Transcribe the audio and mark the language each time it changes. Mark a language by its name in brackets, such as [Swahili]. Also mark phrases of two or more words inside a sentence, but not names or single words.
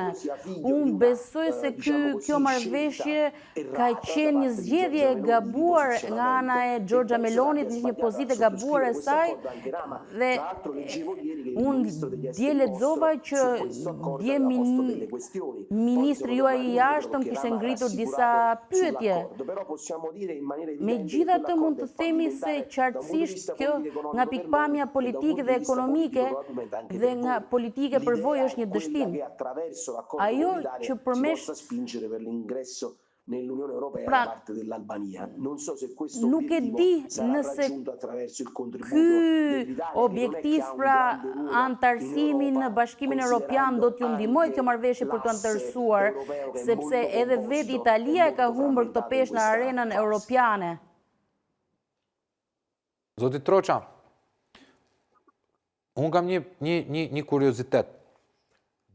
[Albanian] Unë besoj se kjo marrëveshje ka qenë një zgjedhje e gabuar nga ana e Giorgia Melonit, një pozitë e gabuar e saj, dhe unë dje lexova që dje ministri juaj i jashtëm kishte ngritur disa pyetje. Megjithatë mund të themi se qartësisht kjo nga pikpamja politike dhe ekonomike dhe nga politike përvojë është një dështim. Ajo që përmesh [Italian] nell'Unione Europea da parte dell'Albania. Non so se questo [Albanian] nuk e di nëse ky objektiv pra antarësimi në Bashkimin Evropian do t'ju ndihmojë kjo marrëveshje për të antarësuar, sepse edhe vetë Italia e ka humbur këtë peshë në arenën europiane. Zoti Troqa, unë kam një kuriozitet.